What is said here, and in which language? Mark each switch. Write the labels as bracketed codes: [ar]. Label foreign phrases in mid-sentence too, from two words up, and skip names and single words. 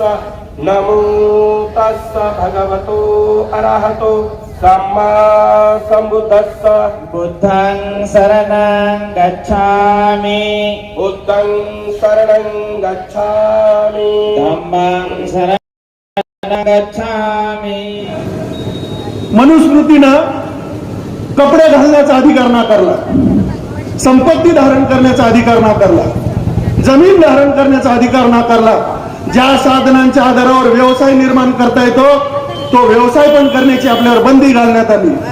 [pi] नमो तस्स भगवतो अरहतो सम्मा संबुद्धस्स। बुद्धं शरणं गच्छामि बुद्धं शरणं गच्छामि धम्मं शरणं गच्छामि। [mr] मनुस्मृतीनं कपडे घालण्याचा अधिकार नाकारला, संपत्ती धारण करण्याचा अधिकार नाकारला, जमीन धारण करण्याचा अधिकार नाकारला। ज्या साधनांच्या आधारावर व्यवसाय निर्माण करता येतो तो व्यवसाय पण करण्याची आपल्यावर बंदी घालण्यात आली।